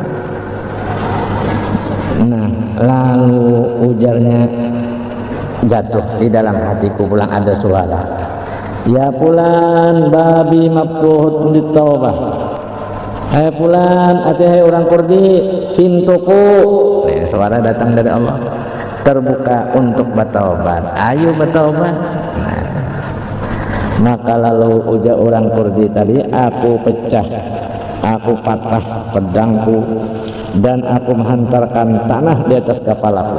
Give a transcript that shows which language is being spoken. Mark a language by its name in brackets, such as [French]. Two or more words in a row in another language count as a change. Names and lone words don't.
[Banjar] Nah, lalu ujarnya jatuh di dalam hatiku, pulang ada suara. [Arabic] يا فلان بابي مفتوح للتوبة. [Banjar] Hai pulan, hai orang Kurdi, pintuku. Nih, suara datang dari Allah. Terbuka untuk bertaubat. Ayo bertaubat. Nah. Maka lalu ujar orang Kurdi tadi, aku pecah, aku patah pedangku, dan aku menghantarkan tanah di atas kepalaku.